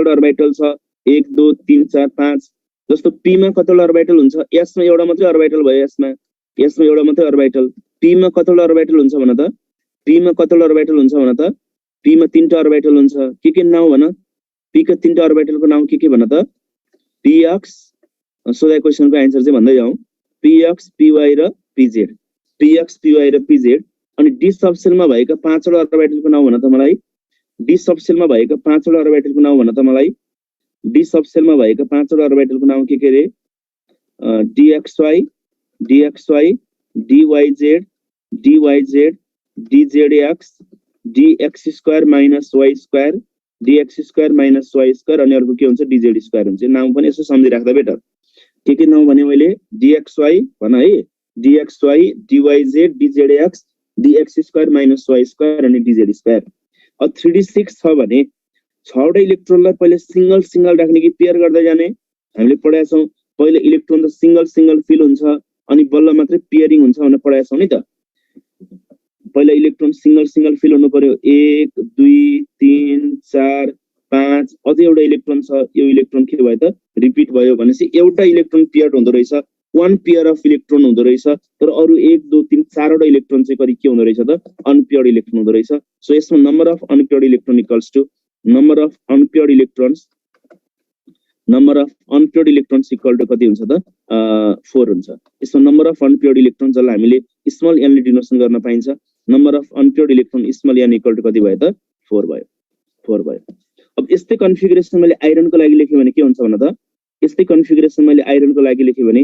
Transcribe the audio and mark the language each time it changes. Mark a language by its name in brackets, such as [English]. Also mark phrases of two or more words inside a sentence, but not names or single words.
[Nepali] वटा अर्बिटल छ 1 2 3 4 5 जस्तो p मा कतिवटा अर्बिटल हुन्छ s मा एउटा मात्रै अर्बिटल भयो s मा एउटा मात्रै अर्बिटल p मा कतिवटा अर्बिटल हुन्छ भन त p मा कतिवटा अर्बिटल हुन्छ भन त p मा 3 टा अर्बिटल हुन्छ के नाउ भन p का 3 टा अर्बिटलको नाउ के भन त px सोधा क्वेशनको आन्सर चाहिँ भन्दै जाऊ px py र pz px py र pz अनि d सबसेलमा भएका 5 वटा अर्बिटलको नाउ भन त मलाई d सबसेलमा भएका 5 वटा अर्बिटलको नाउ भन त मलाई d सबसेलमा भएका 5 वटा अर्बिटलको नाउ के रे dxy dyz dyz dzx dx² - y² dx² - y² अनि अर्को के हुन्छ dz² हुन्छ नाम पनि यसो सम्झिराख्दा बेटर के नाउ भने मैले dxy भन है dxy dyz dzx dx² - y² अनि dz²। अब 3d6 छ भने 6 वटा इलेक्ट्रोनलाई पहिले सिंगल राख्ने कि पेयर गर्दै जाने हामीले पढाएको छौं पहिले इलेक्ट्रोन त [English] single fill [Nepali] हुन्छ अनि बल्ल मात्रै पेयरिङ हुन्छ भनेर पढाएको छौं नि त पहिला [English] electron single fill [Nepali] हुनु पर्यो 1 2 3 4 5 अझै एउटा इलेक्ट्रोन छ यो इलेक्ट्रोन के भयो त रिपिट भयो भनेपछि एउटा [English] electron pair [Nepali] हुँदो रहेछ [English] one pair of electron [Nepali] हुँदो रहेछ तर अरु 1 2 3 4 वटा इलेक्ट्रोन चाहिँ कति के हुँदो रहेछ त [English] unpaired electron [Nepali] हुँदो रहेछ सो यसमा [English] number of unpaired electron equals to number of unpaired electrons equal to [Nepali] कति हुन्छ त 4 हुन्छ यसमा [English] number of unpaired electron [Nepali] जसलाई हामीले [English] small n [Nepali] ले डिनोसन गर्न पाइन्छ [English] number of unpaired electron small n equal to [Nepali] कति भयो त 4 भयो अब यस्तै कन्फिगरेसन मैले आइरनको लागि लेखे भने के हुन्छ भन त यस्तै कन्फिगरेसन मैले आइरनको लागि लेखे भने